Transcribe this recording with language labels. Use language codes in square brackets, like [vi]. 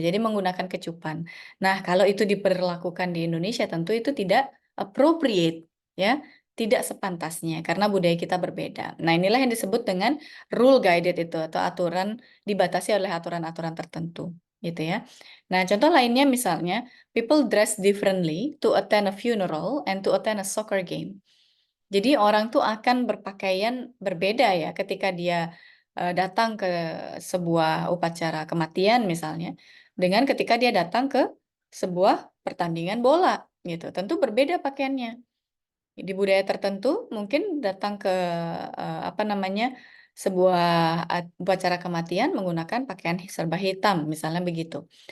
[id] Jadi menggunakan kecupan. Nah, kalau itu diperlakukan di Indonesia, tentu itu tidak appropriate, ya, tidak sepantasnya karena budaya kita berbeda. Nah, inilah yang disebut dengan rule guided itu atau aturan dibatasi oleh aturan-aturan tertentu, gitu ya. Nah, contoh lainnya misalnya [en] people dress differently to attend a funeral and to attend a soccer game. [id] Jadi orang tuh akan berpakaian berbeda ya ketika dia datang ke sebuah upacara kematian misalnya dengan ketika dia datang ke sebuah pertandingan bola gitu. Tentu berbeda pakaiannya. Di budaya tertentu mungkin datang ke apa namanya sebuah upacara kematian menggunakan pakaian serba hitam misalnya begitu.